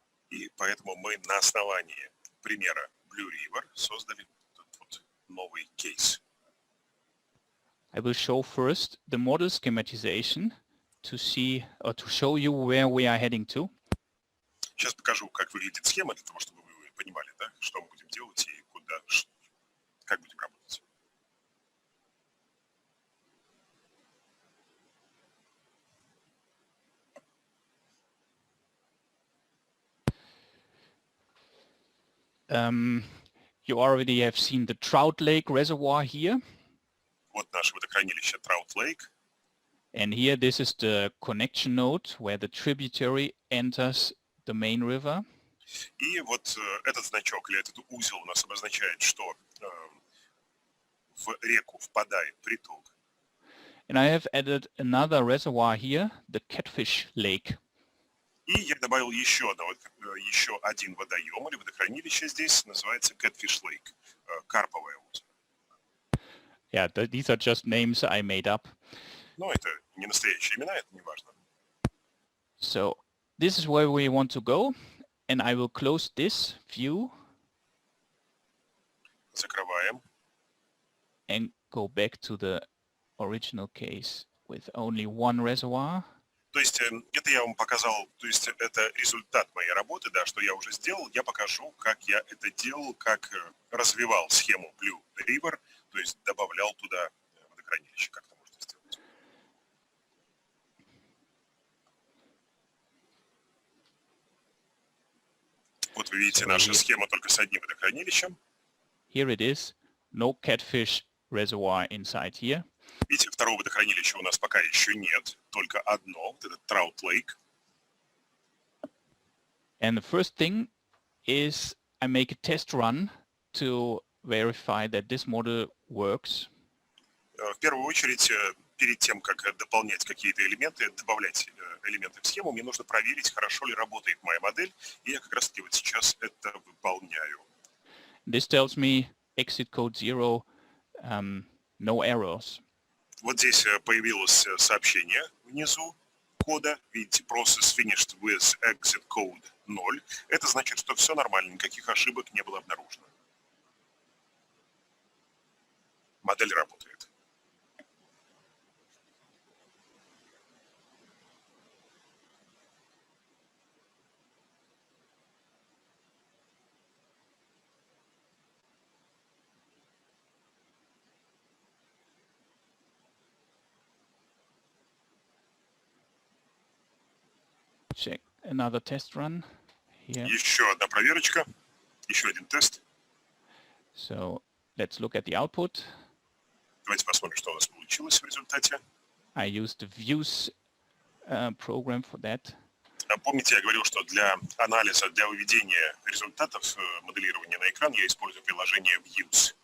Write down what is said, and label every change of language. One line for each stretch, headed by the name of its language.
Russian: И поэтому мы на основании примера Blue River создали этот вот новый кейс.
English: I will show first the model schematization to see or to show you where we are heading to.
Russian: Сейчас покажу, как выглядит схема, для того, чтобы вы понимали, да, что мы будем делать и куда, как будем работать.
English: You already have seen the Trout Lake reservoir here.
Russian: Вот наше водохранилище Trout Lake.
English: And here this is the connection node where the tributary enters the main river.
Russian: И вот этот значок или этот узел у нас обозначает, что в реку впадает приток.
English: And I have added another reservoir here, the Catfish Lake.
Russian: И я добавил еще один водоем или водохранилище здесь, называется Catfish Lake, карповое озеро.
English: Yeah, these are just names I made up.
Russian: Но это не настоящие имена, это не важно.
English: So this is where we want to go, and I will close this view.
Russian: Закрываем.
English: And go back to the original case with only one reservoir.
Russian: То есть это я вам показал, то есть это результат моей работы, да, что я уже сделал. Я покажу, как я это делал, как развивал схему Blue River, то есть добавлял туда водохранилище, как это можно сделать. Вот вы видите нашу схему только с одним водохранилищем.
English: Here it is, no catfish reservoir inside here.
Russian: Видите, второго водохранилища у нас пока еще нет, только одно, вот этот Trout Lake.
English: And the first thing is I make a test run to verify that this model works.
Russian: В первую очередь, перед тем, как дополнять какие-то элементы, добавлять элементы в схему, мне нужно проверить, хорошо ли работает моя модель, и я как раз-таки вот сейчас это выполняю.
English: This tells me exit code 0, no errors.
Russian: Вот здесь появилось сообщение внизу кода. Видите,
English: process finished with exit code 0.
Russian: Это значит, что все нормально, никаких ошибок не было обнаружено. Модель работает.
English: Check another test run here.
Russian: Еще одна проверочка, еще один тест.
English: So let's look at the output.
Russian: Давайте посмотрим, что у нас получилось в результате.
English: I used the views program for that.
Russian: Помните, я говорил, что для анализа, для выведения результатов моделирования на экран я использую приложение Views.